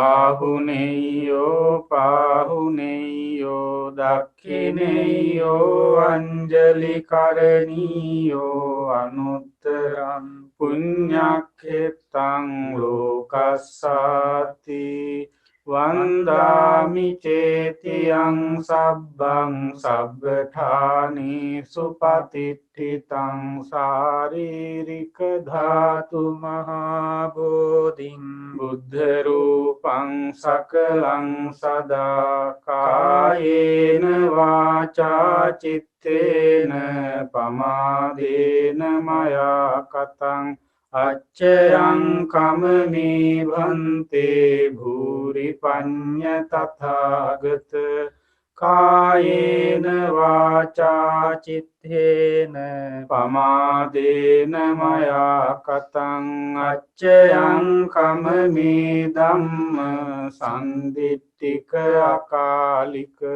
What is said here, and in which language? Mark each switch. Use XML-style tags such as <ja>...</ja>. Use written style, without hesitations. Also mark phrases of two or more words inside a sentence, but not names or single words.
<pi>පාහුනේයෝ දක්ඛිනේයෝ අංජලි කරණීයෝ අනුත්තරං පුඤ්ඤක්ඛෙත්තං ලෝකස්සාති වන්දාමි චේතියං සබ්බං සබ්බඨානි සුපතිට්ඨිතං සාරීරික ධාතු මහා බෝධින් බුද්ධ රූපං සකලං සදා කායේන වාචා චිත්තේන පමාදේන මයා කතං අච්චයං කමමේ භන්තේ භූරි පඤ්ඤ තථාගත කායේන වාචා චිත්තේන පමාදේන මයා කතං අච්චයං කමමේ ධම්ම සම්දිට්ඨික අකාලික</pi>